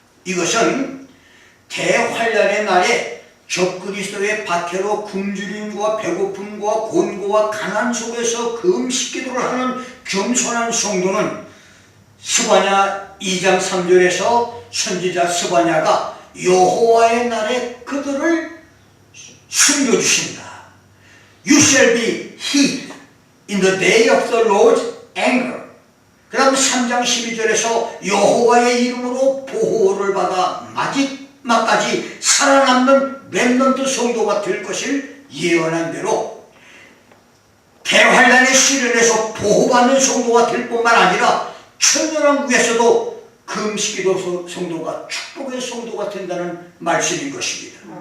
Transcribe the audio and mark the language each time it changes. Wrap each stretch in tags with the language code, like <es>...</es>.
<ko>이것은 대환란의 날에 적그리스도의 박해로 굶주림과 배고픔과 곤고와 가난 속에서 금식기도를 하는 겸손한 성도는 스바냐 2장 3절에서 선지자 스바냐가 여호와의 날에 그들을 숨겨주신다.</ko> <en>You shall be hid in the day of the Lord's anger.</en> <ko>그 다음 3장 12절에서 여호와의 이름으로 보호를 받아 마지막까지 살아남는 렘넌트 성도가 될 것을 예언한 대로 대환란의 시련에서 보호받는 성도가 될 뿐만 아니라 천년왕국에서도 금식기도 성도가 축복의 성도가 된다는 말씀인 것입니다.</ko>